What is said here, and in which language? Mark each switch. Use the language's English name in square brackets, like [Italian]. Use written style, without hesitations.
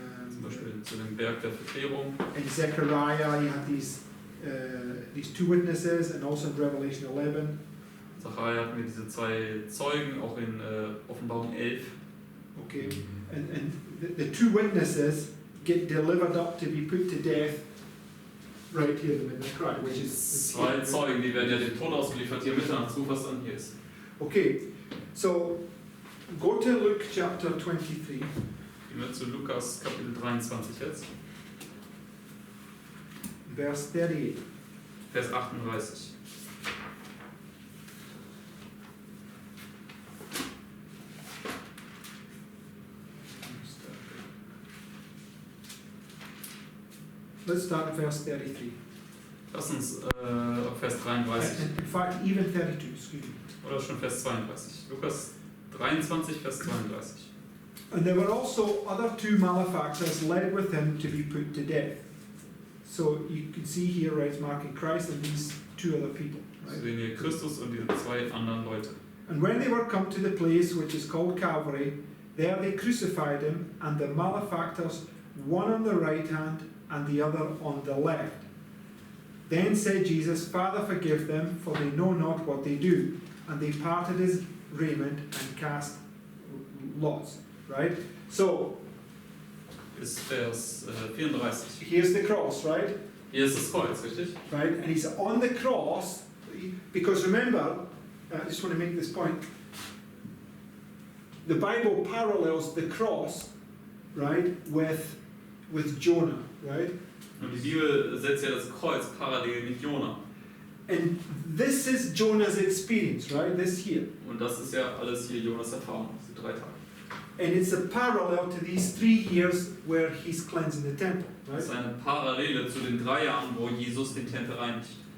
[German] Zum Beispiel zu dem Berg der Verklärung. [English] In Zechariah, you have these two witnesses, and also in Revelation 11. [German] Zachariah hatten wir diese zwei Zeugen, auch in Offenbarung 11. [English] Okay, and the two witnesses get delivered up to be put to death right here in the cry, which is [German] Zwei Zeugen, die werden ja dem Tod ausgeliefert, hier Mitternachtsruf, was dann hier ist. [English] Okay, so go to Luke chapter 23. [German] Gehen wir zu Lukas Kapitel 23 jetzt. [English] Verse 38. [German] Vers 38. [English] Let's start at verse 33. [German] Lass uns auf Vers 33. [English] In fact, even 32, excuse me. [German] Oder schon Vers 32. Lukas 23, Vers 32. [English] And there were also other two malefactors led with him to be put to death. So you can see here, right, it's marking Christ and these two other people, [German] Wir [English] right? [German] sehen hier Christus und diese zwei anderen Leute. [English] And when they were come to the place which is called Calvary, there they crucified him, and the malefactors, one on the right hand and the other on the left. Then said Jesus, Father, forgive them, for they know not what they do. And they parted his raiment and cast lots. Right? So, [German] Ist Vers 34. [English] here's the cross, right? [German] Hier ist das Kreuz, richtig? [English] Right? And he's on the cross, because remember, I just want to make this point, the Bible parallels the cross, right, with Jonah, right? [German] Und die Bibel setzt ja das Kreuz parallel mit Jona. [English] And this is Jonah's experience, right? This here. [German] Und das ist ja alles hier Jonas Erfahrung, diese 3 Tage. [English] And it's a parallel to these 3 years where he's cleansing the temple, [German] Das ist [English] right? [German] eine Parallele zu den 3 Jahren, wo Jesus den Tempel reinigt.